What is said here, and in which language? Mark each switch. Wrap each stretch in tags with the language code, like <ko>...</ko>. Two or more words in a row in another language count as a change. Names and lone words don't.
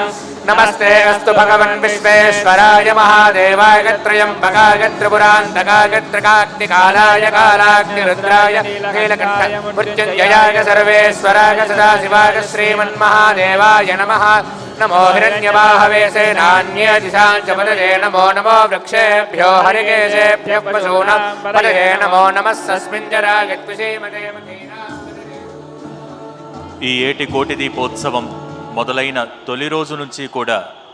<sa>नमस्ते अस्तु भगवन् विश्वेश्वराय महादेवाय त्र्यम्बकाय त्रिपुरान्तकाय त्रिकाग्निकालाय कालाग्निरुद्राय नीलकण्ठाय मृत्युञ्जयाय सर्वेश्वराय सदाशिवाय श्रीमन्महादेवाय नमः. नमो हिरण्यवाहवे सेनान्ये दिशां च पतये. नमो नमो वृक्षेभ्यो हरिकेशेभ्यः पशूनां पतये. नमो नमस्तस्मिन् जराय त्विषीमते.</sa> <te>ఈ ఏటి కోటి దీపోత్సవం మొదలైన తొలి రోజు నుంచి కూడా</te>